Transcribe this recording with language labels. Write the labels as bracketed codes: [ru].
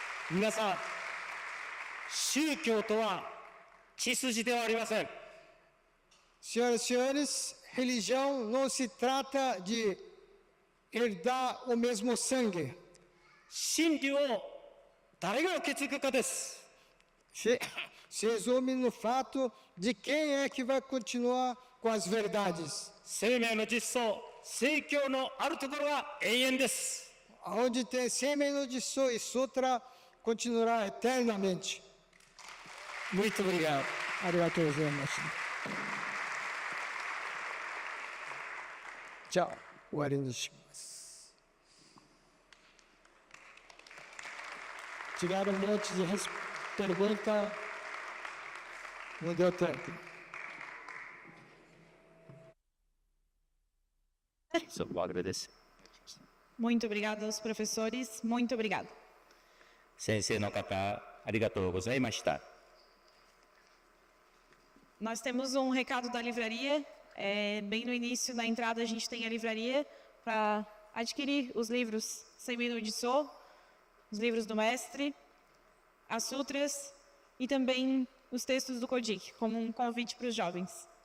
[ja] 皆さん、宗教とは血筋ではありません。 [pt] Senhoras e senhores, religião não se trata de herdar o mesmo sangue. [ja] 真理を誰が受け継ぐかです。 [pt] Se resume no fato de quem é que vai continuar com as verdades. [ja] 生命の実相、聖教のあるところが永遠です。 [pt] Onde tem Seme no Jiso e Sutra, continuará eternamente. Muito obrigado. [ja] ありがとうございます。じゃあ、終わりにします。 [pt] Tiveram um monte de pergunta. Não deu tempo. Só vou agradecer. Muito obrigada aos professores. Muito obrigado. [ja] 先生の方、ありがとうございました。 [pt] Nós temos um recado da livraria. Bem no início, na entrada, a gente tem a livraria para adquirir os livros Seme no Jiso, os livros do mestre, as sutras e também os textos do Kojiki, como um convite para os jovens.